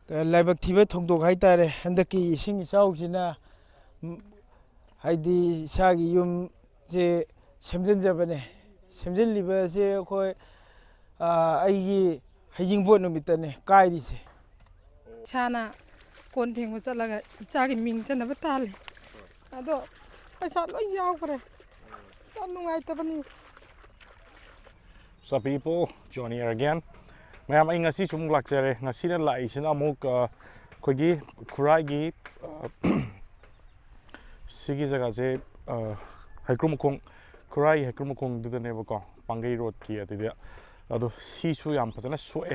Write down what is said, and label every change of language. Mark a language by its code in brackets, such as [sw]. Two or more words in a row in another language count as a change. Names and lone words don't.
[mni] ꯂꯥꯏꯕꯛ ꯊꯤꯕ ꯊꯧꯗꯣꯛ ꯍꯥꯏꯇꯥꯔꯦ ꯍꯟꯗꯛꯀꯤ ꯏꯁꯤꯡ ꯏꯆꯥꯎꯁꯤꯅ ꯍꯥꯏꯗꯤ ꯏꯁꯥꯒꯤ ꯌꯨꯝꯁꯦ ꯁꯦꯝꯖꯤꯟꯖꯕꯅꯦ ꯁꯦꯝꯖꯤꯜꯂꯤꯕꯁꯦ ꯑꯩꯈꯣꯏ ꯑꯩꯒꯤ ꯍꯩꯖꯤꯡꯄꯣꯠ ꯅꯨꯃꯤꯠꯇꯅꯦ ꯀꯥꯏꯔꯤꯁꯦ ꯏꯁꯥꯅ ꯀꯣꯟ ꯐꯦꯡꯕ ꯆꯠꯂꯒ ꯏꯆꯥꯒꯤ ꯃꯤꯡ ꯆꯟꯅꯕ ꯇꯥꯜꯂꯤ ꯑꯗꯣ ꯄꯩꯁꯥ ꯂꯣꯏ ꯌꯥꯎꯈ꯭ꯔꯦ ꯌꯥꯝ ꯅꯨꯡꯉꯥꯏꯇꯕꯅꯤ. [en] What's up people, Johnny here again. [mni] ꯃꯌꯥꯝ ꯑꯩ ꯉꯁꯤ ꯁꯨꯝ ꯂꯥꯛꯆꯔꯦ. ꯉꯁꯤꯅ ꯂꯥꯛꯏꯁꯤꯅ ꯑꯃꯨꯛ ꯑꯩꯈꯣꯏꯒꯤ ꯈꯨꯔꯥꯏꯒꯤ ꯁꯤꯒꯤ ꯖꯒꯥꯁꯦ ꯍꯩꯀ꯭ꯔꯨꯃꯈꯣꯡ ꯈꯨꯔꯥꯏ ꯍꯩꯀ꯭ꯔꯨꯃꯈꯣꯡꯗꯨꯗꯅꯦꯕꯀꯣ ꯄꯥꯡꯒꯩ ꯔꯣꯗꯀꯤ ꯑꯗꯨꯗ ꯑꯗꯣ ꯁꯤꯁꯨ ꯌꯥꯝ ꯐꯖꯅ ꯁꯣꯛꯑꯦ.